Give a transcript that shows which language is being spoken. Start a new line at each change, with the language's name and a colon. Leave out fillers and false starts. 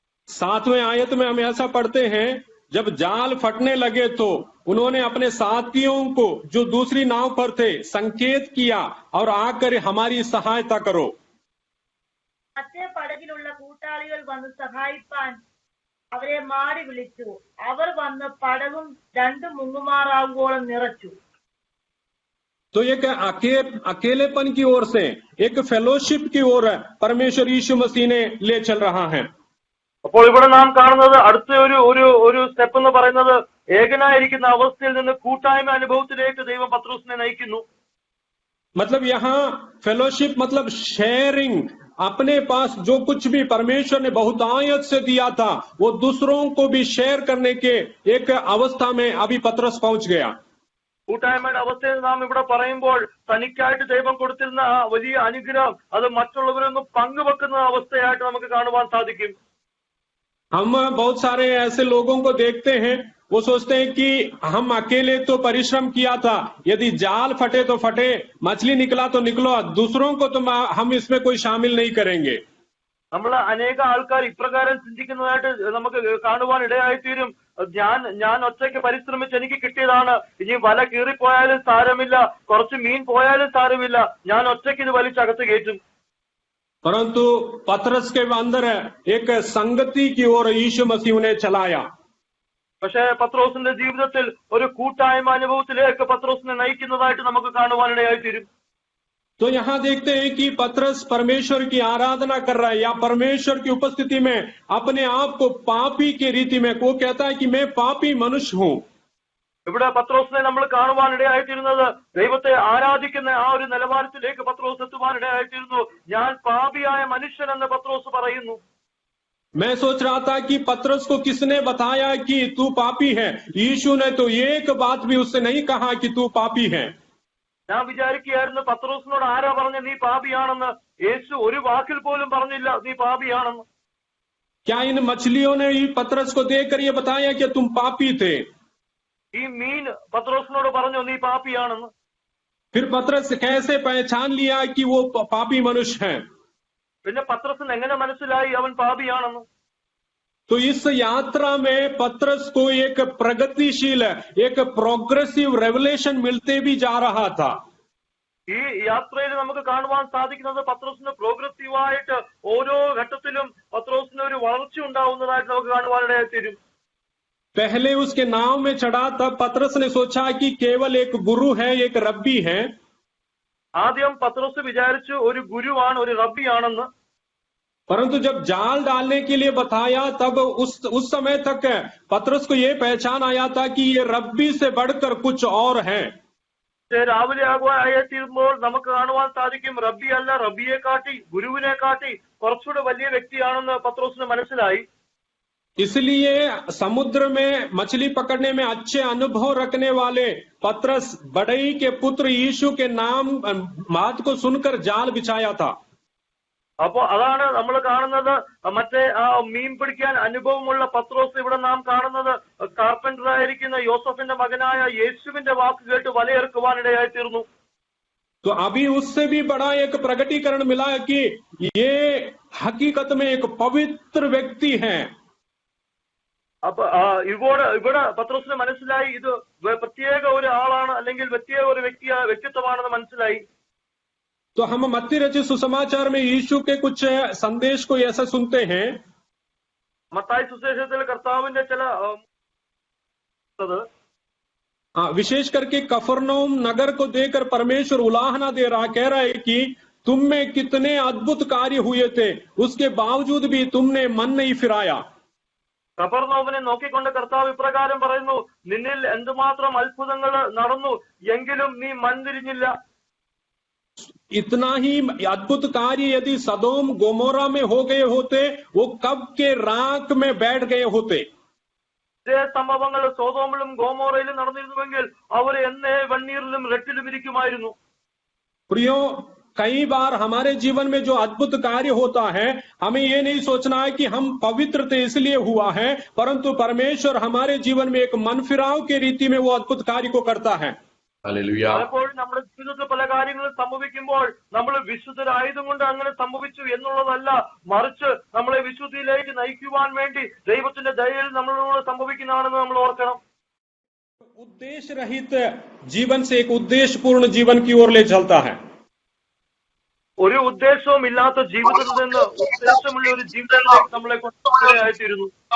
Hindi: 7वें आयत में हम ऐसा पढ़ते हैं, जब जाल फटने लगे तो उन्होंने अपने साथियों को जो दूसरी नाव पर थे संकेत किया और आकर हमारी सहायता करो.
Malayalam: മറ്റേ പടകിലുള്ള കൂട്ടാളികൾ വന്ന് സഹായിപ്പാൻ അവരെ മാടി വിളിച്ചു. അവർ വന്ന് പടകും 2 മുങ്ങുമാറാവുകോളം നിറച്ചു.
Hindi: तो एक अकेलेपन की ओर से एक फेलोशिप की ओर परमेश्वर यीशु मसीह ने ले चल रहा है.
Malayalam: അപ്പോൾ ഇവിടെ നാം കാണുന്നത് അടുത്ത ഒരു സ്റ്റെപ്പ് എന്ന് പറയുന്നത് ഏകനായിരിക്കുന്ന അവസ്ഥയിൽ നിന്ന് കൂട്ടായ്മ അനുഭവത്തിലേക്ക് ദൈവം പത്രോസിനെ നയിക്കുന്നു.
Hindi: मतलब यहाँ फेलोशिप मतलब शेयरिंग, अपने पास जो कुछ भी परमेश्वर ने बहुतायत से दिया था वो दूसरों को भी शेयर करने के एक अवस्था में अभी पतरस पहुंच गया.
Malayalam: കൂട്ടായ്മയുടെ അവസ്ഥയിൽ നാം ഇവിടെ പറയുമ്പോൾ തനിക്കായിട്ട് ദൈവം കൊടുത്തിരുന്ന ആ വലിയ അനുഗ്രഹം അത് മറ്റുള്ളവരൊന്ന് പങ്കുവെക്കുന്ന അവസ്ഥയായിട്ട് നമുക്ക് കാണുവാൻ സാധിക്കും.
Hindi: हम बहुत सारे ऐसे लोगों को देखते हैं, वो सोचते हैं कि हम अकेले तो परिश्रम किया था, यदि जाल फटे तो फटे, मछली निकला तो निकलो, दूसरों को तो हम इसमें कोई शामिल नहीं करेंगे.
Malayalam: നമ്മൾ അനേക ആൾക്കാർ ഇപ്രകാരം ചിന്തിക്കുന്നതായിട്ട് നമുക്ക് കാണുവാൻ ഇടയായിത്തീരും. ഞാൻ ഒറ്റയ്ക്ക് പരിശ്രമിച്ച് എനിക്ക് കിട്ടിയതാണ്, ഇനി വല കീറിപ്പോയാലും സാരമില്ല, കുറച്ച് മീൻ പോയാലും സാരമില്ല, ഞാൻ ഒറ്റയ്ക്ക് ഇത് വലിച്ചകത്ത് കയറ്റും.
Hindi: परंतु पतरस के अंदर एक संगति की ओर यीशु मसीह ने चलाया.
Malayalam: പക്ഷേ പത്രോസിന്റെ ജീവിതത്തിൽ ഒരു കൂട്ടായ്മ അനുഭവത്തിലേക്ക് പത്രോസിനെ നയിക്കുന്നതായിട്ട് നമുക്ക് കാണുവാനിടയായിത്തീരും.
Hindi: तो यहाँ देखते हैं कि पतरस परमेश्वर की आराधना कर रहा है, या परमेश्वर की उपस्थिति में अपने आप को पापी के रीति में, वो कहता है कि मैं पापी मनुष्य हूं।
Malayalam: ഇവിടെ പത്രോസിനെ നമ്മൾ കാണുവാനിടയായിത്തീരുന്നത് ദൈവത്തെ ആരാധിക്കുന്ന ആ ഒരു നിലവാരത്തിലേക്ക് പത്രോസ് എത്തുവാനിടയായിത്തീരുന്നു. ഞാൻ പാപിയായ മനുഷ്യൻ എന്ന് പത്രോസ് പറയുന്നു.
Hindi: मैं सोच रहा था कि पतरस को किसने बताया कि तू पापी है। यीशु ने तो एक बात भी उससे नहीं कहा कि तू पापी है।
Malayalam: ഞാൻ വിചാരിക്കുകയായിരുന്നു പത്രോസിനോട് ആരാ പറഞ്ഞ നീ പാപിയാണെന്ന്. യേശു ഒരു വാക്കിൽ പോലും പറഞ്ഞില്ല നീ പാപിയാണെന്ന്.
Hindi: क्या इन मछलियों ने ही पतरस को देखकर ये बताया कि तुम पापी थे?
Malayalam: ഈ മീൻ പത്രോസിനോട് പറഞ്ഞു നീ പാപിയാണെന്ന്.
Hindi: फिर पतरस कैसे पहचान लिया कि वो पापी मनुष्य है?
Malayalam: പിന്നെ പത്രസിന് എങ്ങനെ മനസ്സിലായി അവൻ പാപിയാണെന്ന്?
Hindi: तो इस यात्रा में पतरस को एक प्रगतिशील, एक प्रोग्रेसिव रेवलेशन मिलते भी जा रहा था।
Malayalam: ഈ യാത്രയിൽ നമുക്ക് കാണുവാൻ സാധിക്കുന്നത് പത്രോസിന് പ്രോഗ്രസീവായിട്ട് ഓരോ ഘട്ടത്തിലും പത്രോസിന് ഒരു വളർച്ച ഉണ്ടാവുന്നതായിട്ട് നമുക്ക് കാണുവാനിടയായി തീരും.
Hindi: पहले उसके नाव में चढ़ा तब पतरस ने सोचा कि केवल एक गुरु है, एक रब्बी है।
Malayalam: ആദ്യം പത്രോസ് വിചാരിച്ചു ഒരു ഗുരുവാണ്, ഒരു റബ്ബിയാണെന്ന്.
Hindi: परंतु जब जाल डालने के लिए बताया तब उस समय तक पतरस को यह पहचान आया था कि ये रब्बी से बढ़कर कुछ और है।
Malayalam: രാവിലെ ആകുവാനായിത്തീരുമ്പോൾ നമുക്ക് കാണുവാൻ സാധിക്കും റബ്ബി അല്ല, റബ്ബിയെ കാട്ടി, ഗുരുവിനെ കാട്ടി കുറച്ചുകൂടെ വലിയ വ്യക്തിയാണെന്ന് പത്രോസിന് മനസ്സിലായി.
Hindi: इसलिए समुद्र में मछली पकड़ने में अच्छे अनुभव रखने वाले पतरस बड़ई के पुत्र यीशु के नाम बात को सुनकर जाल बिछाया था।
Malayalam: അപ്പോ അതാണ് നമ്മൾ കാണുന്നത്. മറ്റേ ആ മീൻ പിടിക്കാൻ അനുഭവമുള്ള പത്രോസ് ഇവിടെ നാം കാണുന്നത് കാർപ്പന്റർ ആയിരിക്കുന്ന യോസഫിന്റെ മകനായ യേശുവിന്റെ വാക്ക് കേട്ട് വലയെറുക്കുവാനിടയായി തീർന്നു.
Hindi: तो अभी उससे भी बड़ा एक प्रकटीकरण मिला कि ये हकीकत में एक पवित्र व्यक्ति है।
Malayalam: അപ്പൊ ഇവിടെ പത്രോസിന് മനസ്സിലായി ഇത് പ്രത്യേക ഒരു ആളാണ്, അല്ലെങ്കിൽ പ്രത്യേക ഒരു വ്യക്തിത്വമാണെന്ന് മനസ്സിലായി.
Hindi: तो हम मत्ती रचित सुसमाचार में यीशु के कुछ संदेश को ऐसा सुनते हैं।
Malayalam: മത്തായി സുവിശേഷത്തിൽ കർത്താവിന്റെ ചില
Hindi: विशेष करके कफरनहूम नगर को देखकर परमेश्वर उलाहना दे रहा, कह रहा है कि तुम में कितने अद्भुत कार्य हुए थे, उसके बावजूद भी तुमने मन नहीं फिराया।
Malayalam: കഫർനഹൂമിനെ നോക്കിക്കൊണ്ട് കർത്താവ് ഇപ്രകാരം പറയുന്നു, നിന്നിൽ എന്തുമാത്രം അത്ഭുതങ്ങൾ നടന്നു, എങ്കിലും നീ മൻതിരിഞ്ഞില്ല.
Hindi: इतना ही अद्भुत कार्य यदि सदोम गोमोरा में हो गए होते, वो कब के राख में बैठ गए होते।
Malayalam: ഇതേ സംഭവങ്ങൾ സോതോമിലും ഗോമോറയിലും നടന്നിരുന്നുവെങ്കിൽ അവർ എന്നേ വെണ്ണീറിലും റെട്ടിലും ഇരിക്കുമായിരുന്നു.
Hindi: प्रियो, कई बार हमारे जीवन में जो अद्भुत कार्य होता है, हमें ये नहीं सोचना है कि हम पवित्र थे इसलिए हुआ है, परंतु परमेश्वर हमारे जीवन में एक मन फिराव के रीति में वो अद्भुत कार्य को करता है।
Malayalam: പലപ്പോഴും നമ്മുടെ ജീവിതത്തിൽ പല കാര്യങ്ങളും സംഭവിക്കുമ്പോൾ നമ്മൾ വിശുദ്ധരായതുകൊണ്ട് അങ്ങനെ സംഭവിച്ചു എന്നുള്ളതല്ല, മറിച്ച് നമ്മളെ വിശുദ്ധിയിലേക്ക് നയിക്കുവാൻ വേണ്ടി ദൈവത്തിന്റെ ദയയിൽ നമ്മളോട് സംഭവിക്കുന്നതാണെന്ന് നമ്മൾ ഓർക്കണം.
Hindi: उद्देश्य रहित जीवन से एक उद्देश्य पूर्ण जीवन की ओर ले चलता है।
Malayalam: ഒരു ഉദ്ദേശവും ഇല്ലാത്ത ജീവിതത്തിൽ നിന്ന് ഉദ്ദേശമുള്ള ഒരു ജീവിതത്തിലേക്ക് നമ്മളെ കൊണ്ടുവരുന്നു.